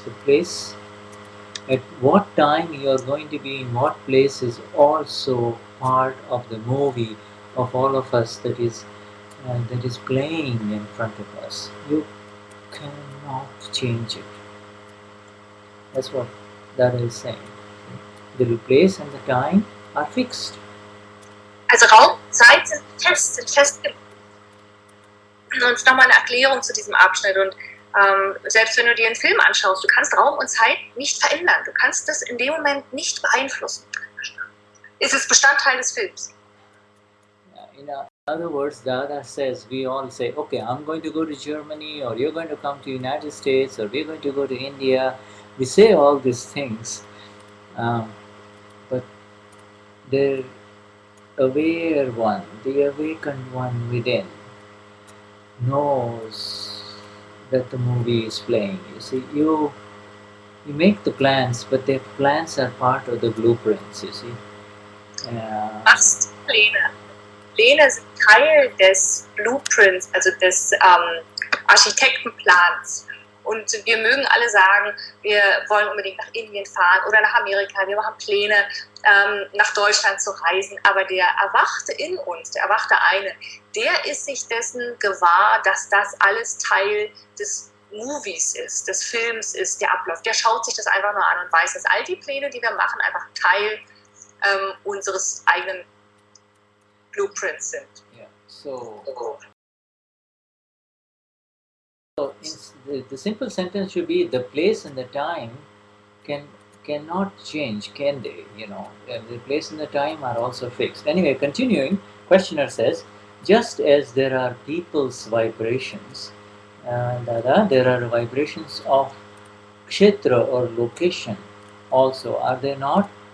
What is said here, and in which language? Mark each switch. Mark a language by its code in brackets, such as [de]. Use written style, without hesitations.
[en] The place, at what time you are going to be in what place is also part of the movie of all of us that is playing in front of us. You cannot change it. That's what Dada is saying. The place and the time are fixed. [de] Also Raum, Zeit sind festgelegt. Und nochmal eine Erklärung zu diesem Abschnitt. Und selbst wenn du dir einen Film anschaust, du kannst Raum und Zeit nicht verändern. Du kannst das in dem Moment nicht beeinflussen. Es ist Bestandteil des Films. In other words, Dada says, we all say, okay, I'm going to go to Germany, or you're going to come to United States, or we're going to go to India. We say all these things, but the aware one, the awakened one within, knows that the movie is playing. You see, you make the plans, but the plans are part of the blueprints, you see. Machst Pläne. Pläne sind Teil des Blueprints, also des Architektenplans. Und wir mögen alle sagen, wir wollen unbedingt nach Indien fahren oder nach Amerika, wir machen Pläne, nach Deutschland zu reisen. Aber der Erwachte in uns, der Erwachte eine, der ist sich dessen gewahr, dass das alles Teil des Movies ist, des Films ist, der Ablauf. Der schaut sich das einfach nur an und weiß, dass all die Pläne, die wir machen, einfach Teil unseres eigenen Blueprints sind. [en] Yeah. So the simple sentence should be the place and the time can cannot change, can they? And the place and the time are also fixed. Anyway, continuing, questioner says, just as there are people's vibrations, Dada, there are vibrations of kshetra or location also, are there not?